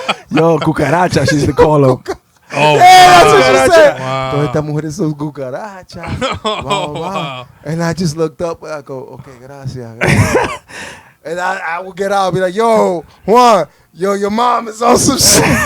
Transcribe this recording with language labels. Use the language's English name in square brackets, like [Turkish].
[English] Yo, cucaracha, she used to call them. Oh, that's what she said. Wow. [Spanish] Todas estas mujeres son cucarachas. [English] Wow. And I just looked up. I go, okay, gracias. And I would get out and be like, "Yo, Juan, your mom is on some shit."